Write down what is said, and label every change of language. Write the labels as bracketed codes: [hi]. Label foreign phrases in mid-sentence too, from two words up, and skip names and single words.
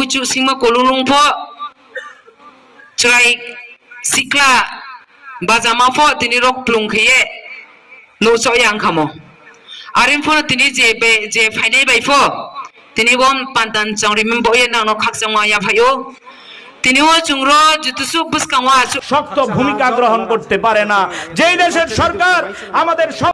[trp] buchu singma kolulung pho chrai sikla bajama pho tini rok plung khiye no so yang khamo arim pho tini je phainai bai pho tini bom pantan chang remember ye nang no khakjangwa ya phayo tini o chungro jutusu buskangwa [bn] শক্ত ভূমিকা গ্রহণ করতে পারে না যেই দেশের সরকার আমাদের